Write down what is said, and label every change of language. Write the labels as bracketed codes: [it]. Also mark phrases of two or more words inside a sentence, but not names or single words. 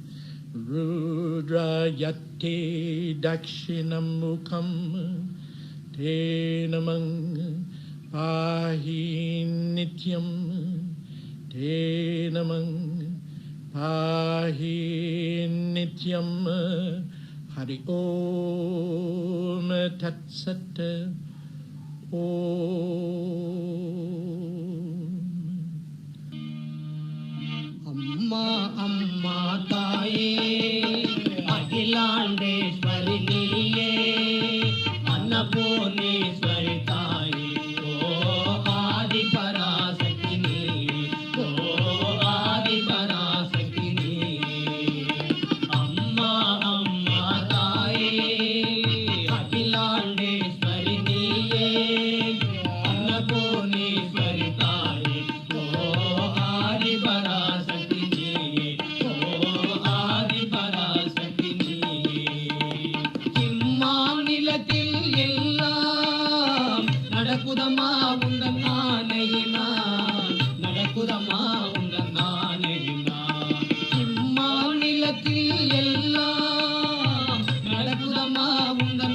[sa] रुद्रयते दक्षिणमुखम् ते नमं पाहि नित्यम् ते नमं पाहि नित्यम् हरि ॐ तत् सत् [ta] அம்மா அம்மா தாயே அகிலாண்டேஸ்வரி நீயே அன்னபூர்ணேஸ்வரி தாயே ஓ ஆதி பராசக்தி நீயே ஓ ஆதி பராசக்தி நீயே அம்மா அம்மா தாயே அகிலாண்டேஸ்வரி நீயே அன்னபூர்ணேஸ்வரி தாயே ஓ ஆதி பராசக்தி நடக்குதமா உந்தன் ஆணையினா நடக்குதமா உந்தன் ஆணையினா இம்மாநிலத்தில் எல்லாம் நடக்குதமா உந்தன்